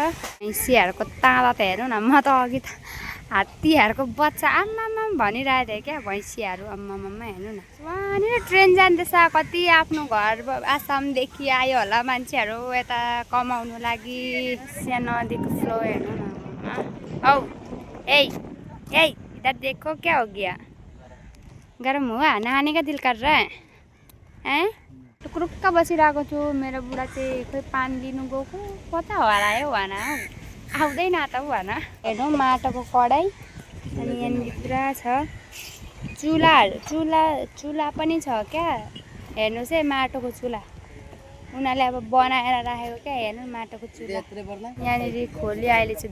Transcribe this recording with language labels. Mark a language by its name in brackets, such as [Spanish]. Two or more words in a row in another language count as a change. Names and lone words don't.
[Nepali] भैँसीहरूको ताँला त हेर्नु न, म त अघि त हात्तीहरूको बच्चा आम्मामा भनिरहेको थिएँ क्या, भैँसीहरू आम्मामा हेर्नु न। वहाँनिर ट्रेन जाँदैछ, कति आफ्नो घर आसामदेखि आयो होला मान्छेहरू यता कमाउनु लागि। सानो नदीको फ्लो हेर्नु न। [Hindi] औ ए इधर देखो क्या हो गया, गरम हुआ, नहाने का दिल कर रहा है। [Nepali] टुक्रुक्क बसिरहेको छु। मेरो बुढा चाहिँ खोइ पानी लिनु गएको, कता हरायो भन, आउँदैन त भन। हेर्नु माटोको कराई, अनि यहाँनिर पुरा छ चुल्हा पनि छ क्या। हेर्नुहोस् है, माटोको चुल्हा उनीहरूले अब बनाएर राखेको क्या हेर्नु माटोको चुल्हा यहाँनिर खोल्यो अहिले चाहिँ